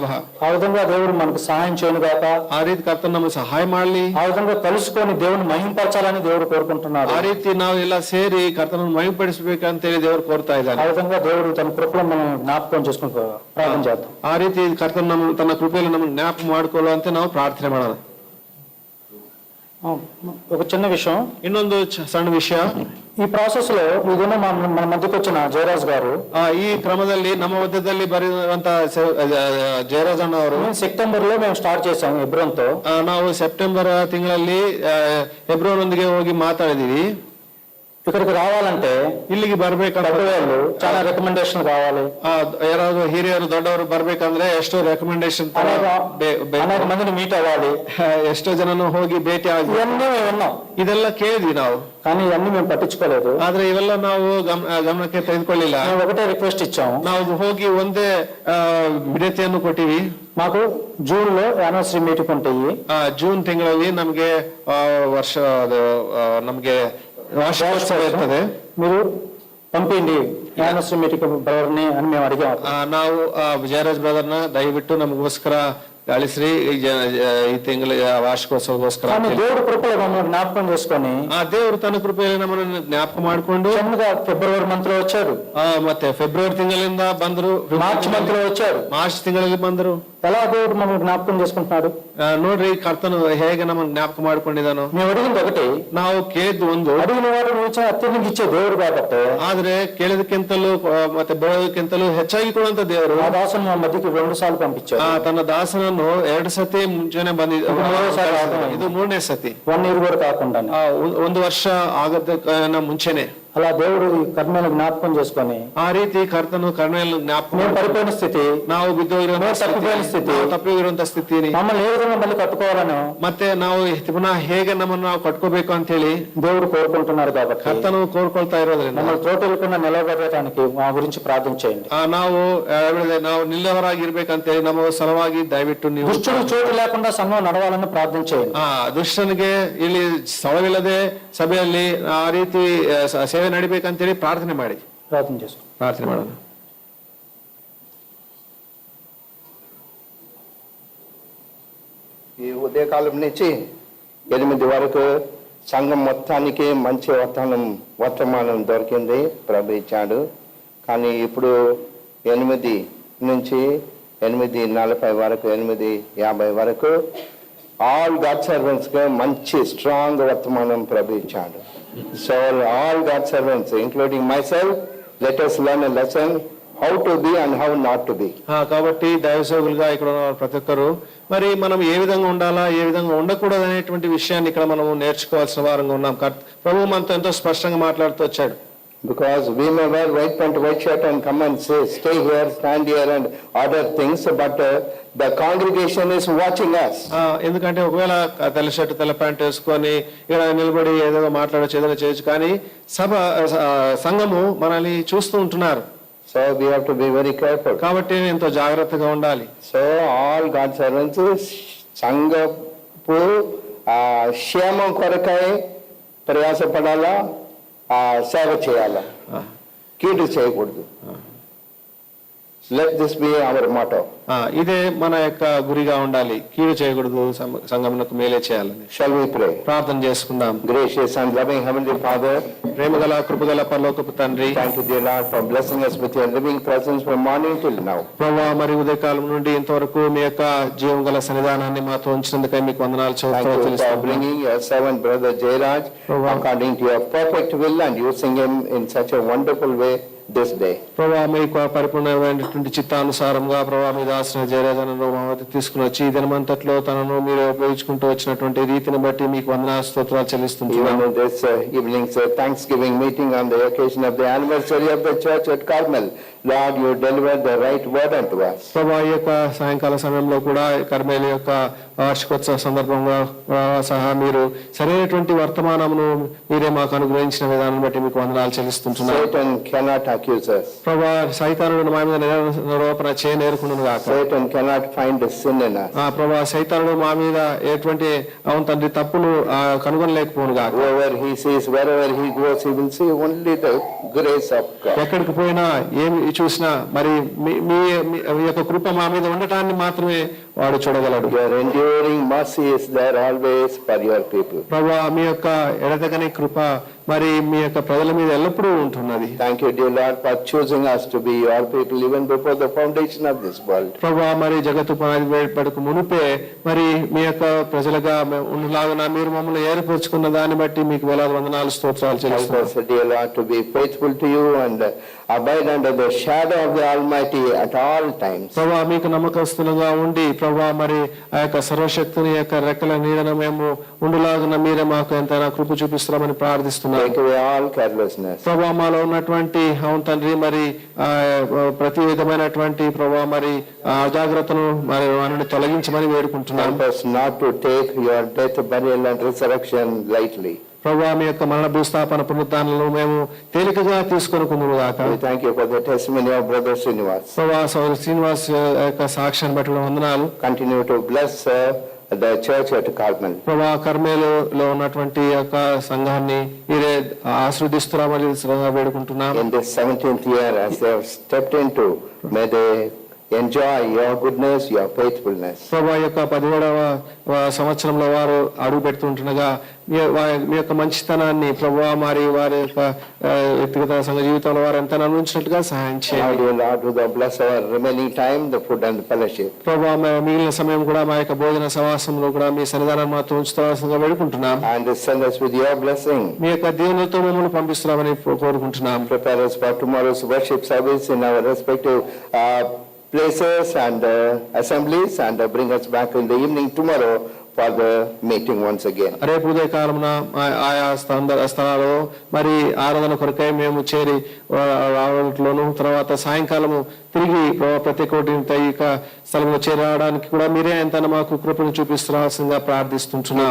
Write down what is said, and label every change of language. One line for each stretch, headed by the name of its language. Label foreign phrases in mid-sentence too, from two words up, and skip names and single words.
Telugu: ఆ విధంగా దేవుడు మనకు సహాయం చేయను గాక.
Kannada: ಆ ರೀತಿ ಕರ್ತನ ನಮಗೆ ಸಹಾಯ ಮಾಡ್ಲಿ.
Telugu: ఆ విధంగా కలుసుకొని దేవుని మహింపరచాలని దేవుడు కోరుకుంటున్నాడు.
Kannada: ಆ ರೀತಿ ನಾವು ಎಲ್ಲ ಸೇರಿ ಕರ್ತನನ್ನು ಮಹಿಮೆಪಡಿಸಬೇಕಂತೇಳಿ ದೇವರು ಕೋರ್ತಾ ಇದ್ದಾನೆ.
Telugu: ఆ విధంగా దేవుడు తన కృపలో మనం జ్ఞాపకం చేసుకుని ప్రార్థన చేద్దాం.
Kannada: ಆ ರೀತಿ ಕರ್ತನ ತನ್ನ ಕೃಪೆಯಲ್ಲಿ ನಮ್ಮನ್ನು ಜ್ಞಾಪಕ ಮಾಡಿಕೊಳ್ಳುವಂತೆ ನಾವು ಪ್ರಾರ್ಥನೆ ಮಾಡೋಣ.
Telugu: ఒక చిన్న విషయం,
Kannada: ಇನ್ನೊಂದು ಸಣ್ಣ ವಿಷಯ.
Telugu: ఈ ప్రాసెస్ లో ఇదేమో మన మధ్యకు వచ్చిన జయరాజ్ గారు,
Kannada: ಈ ಕ್ರಮದಲ್ಲಿ ನಮ್ಮ ಮಧ್ಯದಲ್ಲಿ ಬರೆಯುವಂತ ಜಯರಾಜ್ ಅಣ್ಣ ಅವರು,
Telugu: ಸೆಪ್ಟೆಂಬರ್ లో మేము స్టార్ట్ చేసాం ಹೆಬ್ರೋನ್ తో.
Kannada: ನಾವು ಸೆಪ್ಟೆಂಬರ್ ತಿಂಗಳಲ್ಲಿ ಹೆಬ್ರೋನ್ ಒಂದಿಗೆ ಹೋಗಿ ಮಾತಾಡಿದೀವಿ.
Telugu: ఇక్కడికి రావాలంటే
Kannada: ಇಲ್ಲಿಗೆ ಬರ್ಬೇಕಂದ್ರೆ
Telugu: చాలా రికమెండేషన్ కావాలి.
Kannada: ಯಾರಾದ್ರೂ ಹಿರಿಯರು ದೊಡ್ಡವರು ಬರ್ಬೇಕಂದ್ರೆ ಎಷ್ಟೋ ರೆಕಮೆಂಡೇಶನ್,
Telugu: అనేక మందిని మీట్ అవ్వాలి,
Kannada: ಎಷ್ಟೋ ಜನನು ಹೋಗಿ ಭೇಟಿ ಆಗಿ
Telugu: ఇవన్నీ మేము విన్నాం.
Kannada: ಇದೆಲ್ಲ ಕೇಳಿದ್ವಿ ನಾವು,
Telugu: కానీ ఇవన్నీ మేము పట్టించుకోలేదు.
Kannada: ಆದ್ರೆ ಇವೆಲ್ಲ ನಾವು ಗಮನಕ್ಕೆ ತೆಗೆದುಕೊಳ್ಳಿಲ್ಲ.
Telugu: మేము ఒకటే రిక్వెస్ట్ ఇచ్చాము,
Kannada: ನಾವು ಹೋಗಿ ಒಂದೇ ವಿನತಿಯನ್ನು ಕೊಟ್ಟಿವಿ.
Telugu: మాకు జూన్ లో
English: anniversary meeting
Telugu: ఉంటాయి.
Kannada: ಜೂನ್ ತಿಂಗಳಲ್ಲಿ ನಮ್ಗೆ ವರ್ಷ ನಮ್ಗೆ ವಾರ್ಷಿಕೋತ್ಸವ ಇರ್ತದೆ,
Telugu: మీరు పంపిండి
English: anniversary meeting
Telugu: బ్రదర్ని అని మేము అడిగాము.
Kannada: ನಾವು ಜಯರಾಜ್ ಬ್ರದರ್ನ ದಯವಿಟ್ಟು ನಮಗೋಸ್ಕರ ಕಳಿಸ್ರಿ ಈ ತಿಂಗಳ ವಾರ್ಷಿಕೋತ್ಸವಗೋಸ್ಕರ.
Telugu: దేవుడు కృపలో మమ్మల్ని జ్ఞాపకం చేసుకొని,
Kannada: ಆ ದೇವರು ತನ್ನ ಕೃಪೆಯಲ್ಲಿ ನಮ್ಮನ್ನು ಜ್ಞಾಪಕ ಮಾಡಿಕೊಂಡು
Telugu: ఫిబ్రవరి మంత్ లో వచ్చారు,
Kannada: ಮತ್ತೆ ಫೆಬ್ರವರಿ ತಿಂಗಳಿಂದ ಬಂದ್ರು,
Telugu: మార్చ్ మంత్ లో వచ్చారు,
Kannada: ಮಾರ್ಚ್ ತಿಂಗಳಲ್ಲಿ ಬಂದ್ರು.
Telugu: ఎలా దేవుడు మమ్మల్ని జ్ఞాపకం చేసుకుంటున్నాడు
Kannada: ನೋಡ್ರಿ ಕರ್ತನು ಹೇಗೆ ನಮ್ಮನ್ನು ಜ್ಞಾಪಕ ಮಾಡ್ಕೊಂಡಿದ್ದಾನು.
Telugu: మేము అడిగింది ఒకటి,
Kannada: ನಾವು ಕೇಳಿದ್ದು ಒಂದು,
Telugu: అడిగిన వాడు అత్యధిక ఇచ్చే దేవుడు కాబట్టి,
Kannada: ಆದ್ರೆ ಕೇಳಿದಕ್ಕಿಂತಲೂ ಮತ್ತೆ ಬೆಳೆದಕ್ಕಿಂತಲೂ ಹೆಚ್ಚಾಗಿ ಕೊಡುವಂತ ದೇವರು
Telugu: ఆ దాసుని మా మధ్యకి 2 సార్లు పంపించారు.
Kannada: ತನ್ನ ದಾಸನನ್ನು 2 ಸತಿ ಮುಂಚೆನೆ ಬಂದಿದ್ದು, ಇದು 3ನೇ ಸತಿ,
Telugu: 1 year కూడా కాకుండా
Kannada: 1 ವರ್ಷ ಆಗದ ಮುಂಚೆನೆ.
Telugu: అలా దేవుడు ఈ కర్మను జ్ఞాపకం చేసుకొని,
Kannada: ಆ ರೀತಿ ಕರ್ತನು ಕರ್ಮೆಯನ್ನು ಜ್ಞಾಪಕ,
Telugu: పడిపోయిన స్థితి,
Kannada: ನಾವು ಬಿದ್ದೋಗಿರುವಂತ
Telugu: స్థితి,
Kannada: ತಪ್ಪಿರುವಂತ ಸ್ಥಿತಿ,
Telugu: మమ్మల్ని ఏ విధంగా మళ్ళీ కట్టుకోవాలను,
Kannada: ಮತ್ತೆ ನಾವು ಪುನಃ ಹೇಗೆ ನಮ್ಮನ್ನು ನಾವು ಕಟ್ಕೋಬೇಕು ಅಂತ ಹೇಳಿ
Telugu: దేవుడు కోరుకుంటున్నారు. కాబట్టి
Kannada: ಕರ್ತನು ಕೋರ್ಕೊಳ್ತಾ ಇರೋದ್ರಿಂದ
Telugu: మమ్మల్ని తోటెలకుండా నిలబెట్టడానికి మా గురించి ప్రార్థన చేయండి.
Kannada: ನಾವು ನಿಲ್ಲವರಾಗಿರ್ಬೇಕಂತೇಳಿ ನಮ್ಮ ಸಲುವಾಗಿ ದಯವಿಟ್ಟು ನೀವು,
Telugu: దుష్టుడు చోటు లేకుండా సంఘం నడవాలని ప్రార్థన చేయండి.
Kannada: ದುಷ್ಟನಿಗೆ ಇಲ್ಲಿ ಸ್ಥಳವಿಲ್ಲದೆ ಸಭೆಯಲ್ಲಿ ಆ ರೀತಿ ಸೇವೆ ನಡಿಬೇಕಂತೇಳಿ ಪ್ರಾರ್ಥನೆ ಮಾಡಿ,
Telugu: ప్రార్థన చేసుకోండి.
Kannada: ಪ್ರಾರ್ಥನೆ ಮಾಡೋಣ.
Telugu: ఈ ఉదయకాలం నుంచి 8 వరకు సంఘం మొత్తానికి మంచి వర్తమానం దొరికింది, ప్రభు ఇచ్చాడు. కానీ ఇప్పుడు 8 నుంచి 8:40 వరకు, 8:50 వరకు
English: all God servants
Telugu: కి మంచి స్ట్రాంగ్ వర్తమానం ప్రభు ఇచ్చాడు.
English: so all God servants including my self, let us learn a lesson how to be and how not to be.
Telugu: కాబట్టి దైవసేవకులుగా ఇక్కడ ఉన్న ప్రతి ఒక్కరు మరి మనం ఏ విధంగా ఉండాలా, ఏ విధంగా ఉండకూడదు అనేటువంటి విషయాన్ని ఇక్కడ మనం నేర్చుకోవాల్సిన వారంగా ఉన్నాం. ప్రభు మనతో ఎంతో స్పష్టంగా మాట్లాడుతూ వచ్చాడు.
English: Because we may wear white pant, white shirt and come and say, stay here, stand here and other things, but the congregation is watching us.
Telugu: ఎందుకంటే ఒకవేళ తెల్ల షర్ట్ తెల్ల ప్యాంట్ వేసుకొని ఇక్కడ నిలబడి ఏదో మాట్లాడచ్చు, ఏదైనా చేయొచ్చు, కానీ సంఘము మనల్ని చూస్తూ ఉంటున్నారు.
English: So we have to be very careful.
Telugu: కాబట్టి ఎంతో జాగ్రత్తగా ఉండాలి.
English: So all God's servants
Telugu: సంఘపు క్షేమం కొరకై ప్రయాసపడాలా, సేవ చేయాలా, కీడు చేయకూడదు.
English: Let this be our motto.
Telugu: ఇదే మన యొక్క గురిగా ఉండాలి, కీడు చేయకూడదు, సంఘమునకు మేలే చేయాలని.
English: Shall we pray?
Telugu: ప్రార్థన చేసుకుందాం.
English: Gracious and loving Heavenly Father,
Telugu: ప్రేమగల కృపగల పరలోకపు తండ్రి,
English: thank you dear Lord for blessing us with your living presence from morning till now.
Telugu: ప్రభువా, మరి ఉదయకాలం నుండి ఇంతవరకు మీ యొక్క జీవం గల సన్నిధానాన్ని మాతో ఉంచినందుకై మీకు వందనాలు
English: Thank you for bringing your servant brother Jayraj according to your perfect will and using him in such a wonderful way this day.
Telugu: ప్రభా మీకు పరిపూర్ణమైనటువంటి చిత్తానుసారంగా ప్రభా మీ దాసిన జయరాజనను మా వద్ద తీసుకుని వచ్చి ఈ దినమంతట్లో తనను మీరు ఉపయోగించుకుంటూ వచ్చినటువంటి రీతిని బట్టి మీకు వందనాలు స్తోత్రాలు చెల్లిస్తున్నాము.
English: Even in this evening's Thanksgiving meeting on the occasion of the anniversary of the church at Carmel, Lord, you delivered the right word unto us.
Telugu: ప్రభా ఈ యొక్క సాయంకాల సమయంలో కూడా కర్మేలు యొక్క వార్షికోత్సవ సందర్భంగా సహా మీరు సరైనటువంటి వర్తమానమును మీరే మాకు అనుగ్రహించిన విధానం బట్టి మీకు వందనాలు చెల్లిస్తున్నాము.
English: Satan cannot accuse us.
Telugu: ప్రభా సైతానుడు మా మీద నిరోపణ చేయనేరుకును గాక.
English: Satan cannot find a sin in us.
Telugu: ప్రభా సైతానుడు మా మీద ఎటువంటి అవును తండ్రి తప్పును కనుగొనలేకపోను గాక.
English: Wherever he sees, wherever he goes, he will see only the grace of God.
Telugu: ఎక్కడికి పోయినా ఏమి చూసినా మరి మీ యొక్క కృప మా మీద ఉండటాన్ని మాత్రమే వాడు చూడగలడు.
English: Your enduring mercy is there always for your people.
Telugu: ప్రభా మీ యొక్క ఎడతెగని కృప మరి మీ యొక్క ప్రజల మీద ఎల్లప్పుడూ ఉంటున్నది.
English: Thank you, dear Lord, for choosing us to be your people even before the foundation of this world.
Telugu: ప్రభా మరి జగత్తు పడకు మునిపే మరి మీ యొక్క ప్రజలుగా ఉండలాగా మీరు మమ్మల్ని ఏర్పరచుకున్న దాన్ని బట్టి మీకు వేలాది వందనాలు స్తోత్రాలు
English: Help
Telugu: చెల్లిస్తున్నాం.
English: us, dear Lord, to be faithful to you and abide under the shadow of the Almighty at all times.
Telugu: ప్రభా మీకు నమ్మకస్తులుగా ఉండి ప్రభా మరి ఆ యొక్క సర్వశక్తిని యొక్క రెక్కల నీడన మేము ఉండులాగున మీరే మాకు ఎంతైనా కృప చూపిస్తున్నామని ప్రార్థిస్తున్నాం.
English: Take away all carelessness.
Telugu: ప్రభా మాలో ఉన్నటువంటి అవును తండ్రి మరి ప్రతి విధమైనటువంటి ప్రభా మరి అజాగ్రత్తను మరి వారిని తొలగించమని వేడుకుంటున్నాం.
English: Help us not to take your death, burial and resurrection lightly.
Telugu: ప్రభా మీ యొక్క మరణ భూస్థాపన పునరుద్ధానాలను మేము తేలికగా తీసుకొనుకుందుము గాక.
English: We thank you for the testimony of Brother Srinivas.
Telugu: ప్రభా సోదరు శ్రీనివాస్ యొక్క సాక్ష్యాన్ని బట్టి వందనాలు.
English: Continue to bless the church at Carmel.
Telugu: ప్రభా కర్మేలులో ఉన్నటువంటి యొక్క సంఘాన్ని మీరే ఆశీర్వదిస్తున్నామని వేడుకుంటున్నాం.
English: In this 17th year, as they have stepped into, may they enjoy your goodness, your faithfulness.
Telugu: ప్రభా యొక్క 17వ సంవత్సరంలో వారు అడుగు పెడుతుంటుండగా మీ యొక్క మంచితనాన్ని ప్రభా మరి వారి యొక్క వ్యక్తిగత సంఘ జీవితంలో వారు ఎంత అనుభవించినట్టుగా సహాయం చేయండి.
English: Lord, who thou bless our remaining time, the food and the fellowship.
Telugu: ప్రభా మిగిలిన సమయం కూడా మా యొక్క భోజన సమాసంలో కూడా మీ సన్నిధానం మాతో ఉంచుతాల్సిందిగా వేడుకుంటున్నాం.
English: And send us with your blessing.
Telugu: మీ యొక్క దీవెనలతో మమ్మల్ని పంపిస్తున్నామని కోరుకుంటున్నాం.
English: Prepare us for tomorrow's worship service in our respective places and assemblies, and bring us back in the evening tomorrow for the meeting once again.
Telugu: రేపు ఉదయకాలమున ఆయా స్థలాలలో మరి ఆరాధన కొరకై మేము చేరి రావడంలోను తర్వాత సాయంకాలము తిరిగి ప్రతి కోటి స్థలంలో చేరి రావడానికి కూడా మీరే ఎంత మాకు కృపను చూపిస్తున్నాల్సిందిగా ప్రార్థిస్తుంటున్నాం.